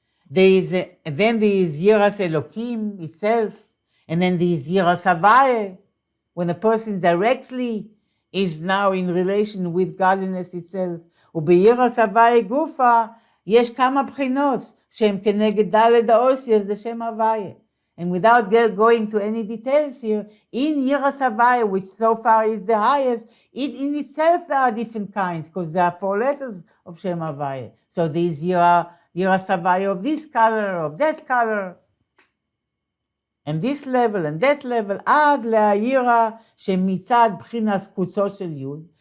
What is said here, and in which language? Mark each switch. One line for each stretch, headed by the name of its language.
English: Then there is yiras Elokim itself, and then there is yiras Havaya, when a person directly is now in relation with godliness itself.
Hebrew: ובירס הוויה גופה יש כמה בחינות שהם כנגד ד' האוסיות זה שם הוויה.
English: And without going to any details here, in Yiras Havaya, which so far is the highest, it in itself there are different kinds, because there are 4 letters of Shem Havaya. So these Yiras Havaya of this color, of that color, and this level and that level,
Hebrew: עד להירה שמצד בחינס קוצו של יוד.